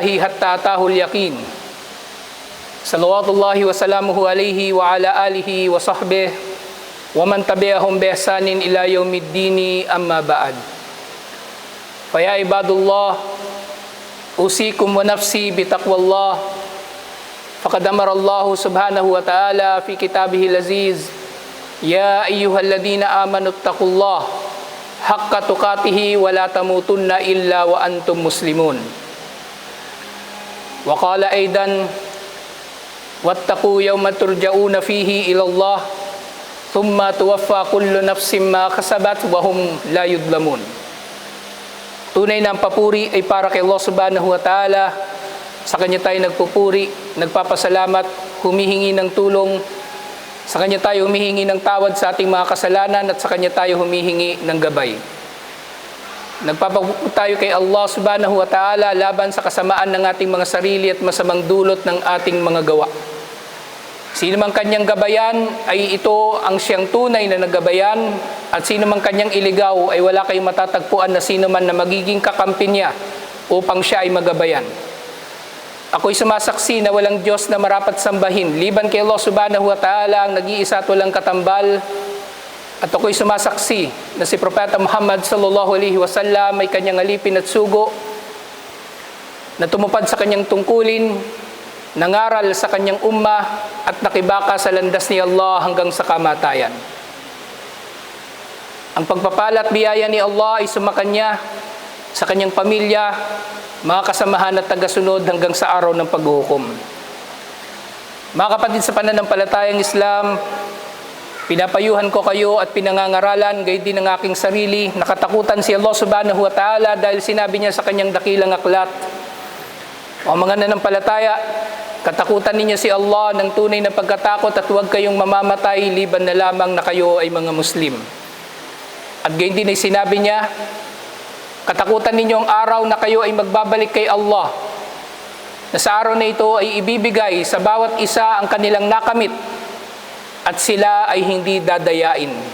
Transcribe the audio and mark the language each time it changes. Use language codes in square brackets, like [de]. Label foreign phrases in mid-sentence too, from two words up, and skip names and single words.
[ar] حتى أتاه اليقين صلوات الله وسلامه عليه وعلى آله وصحبه ومن تبعهم بإحسان إلى يوم الدين أما بعد فيا عباد الله أوصيكم ونفسي بتقوى الله فقد أمر الله سبحانه وتعالى في كتابه العزيز يا أيها الذين آمنوا اتقوا الله حق تقاته ولا تموتن إلا وأنتم مسلمون وقال أيضا واتقوا يوم ترجعون فيه إلى الله ثم توفى كل نفس ما كسبت وهم لا يظلمون. [tl] Tunay na ang papuri ay para kay Allah [ar] سبحانه وتعالى. [tl] Sa Kanya tayo nagpupuri, nagpapasalamat, humihingi ng tulong. Sa Kanya tayo humihingi ng tawad sa ating mga kasalanan at sa Kanya tayo humihingi ng gabay. Nagpapagpupuri tayo kay Allah [ar] سبحانه وتعالى [tl] laban sa kasamaan ng ating mga sarili at masamang dulot ng ating mga gawa. Sino mang Kanyang gabayan ay ito ang siyang tunay na nagabayan at sino mang Kanyang iligaw ay wala kayong matatagpuan na sino man na magiging kakampi niya upang siya ay magabayan. Ako'y sumasaksi na walang Diyos na marapat sambahin liban kay Allah [ar] سبحانه وتعالى [tl] ang nag-iisa at walang katambal. At ako'y sumasaksi na si Propeta Muhammad [ar] صلى الله عليه وسلم [tl] ay Kanyang alipin at sugo na tumupad sa Kanyang tungkulin, nangaral sa Kanyang ummah at nakibaka sa landas ni Allah hanggang sa kamatayan. Ang pagpapala at biyaya ni Allah ay sumakanya sa Kanyang pamilya, mga kasamahan at tagasunod hanggang sa araw ng paghuhukom. Mga kapatid sa pananampalatayang Islam, pinapayuhan ko kayo at pinangangaralan gayon din ang aking sarili, nakatakutan si Allah [ar] سبحانه وتعالى [tl] dahil sinabi niya sa Kanyang dakilang aklat, o mga nanampalataya, katakutan ninyo si Allah ng tunay na pagkatakot at huwag kayong mamamatay liban na lamang na kayo ay mga Muslim. At gayon din ay sinabi niya, katakutan ninyo ang araw na kayo ay magbabalik kay Allah, na sa araw na ito ay ibibigay sa bawat isa ang kanilang nakamit at sila ay hindi dadayain.